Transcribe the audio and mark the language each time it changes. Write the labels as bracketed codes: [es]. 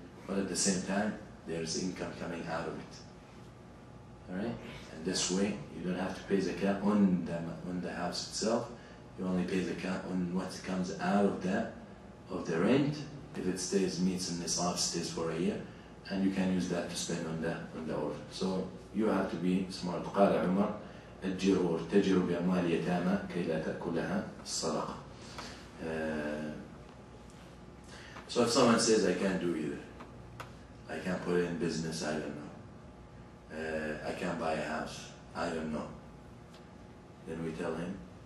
[en] But at the same time, there's income coming out of it. Alright? And this way, you don't have to pay zakat on the house itself. You only pay zakat on what comes out of the rent. If it stays, meets in nisab, stays for a year, and you can use that to spend on the orphan. So you have to be smart. [ar] قال عمر أجروا وارتجروا بأموال يتامى كي لا تأكلها الصدقة. [en] So if someone says, I can't do either, I can't put it in business, I don't know, I can't buy a house, I don't know, then we tell him,